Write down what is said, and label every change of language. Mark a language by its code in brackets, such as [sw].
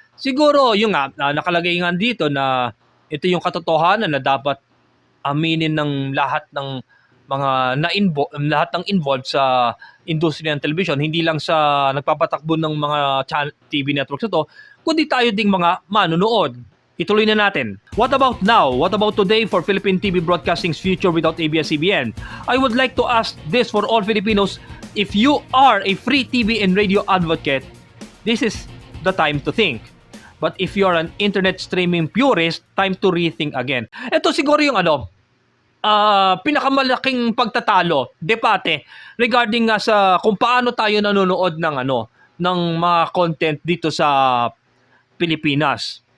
[tl] Siguro yung nakalagay nga dito na ito yung katotohanan na dapat aminin ng lahat ng mga lahat ng involved sa industriya ng television, hindi lang sa nagpapatakbo ng mga TV networks ito, kundi tayo ding mga manonood. Ituloy na natin. [en] What about now? What about today for Philippine TV broadcasting's future without ABS-CBN? I would like to ask this for all Filipinos. If you are a free TV and radio advocate, this is the time to think. But if you are an internet streaming purist, time to rethink again. [tl] Ito siguro yung pinakamalaking pagtatalo, debate, regarding nga sa kung paano tayo nanonood ng mga content dito sa Pilipinas.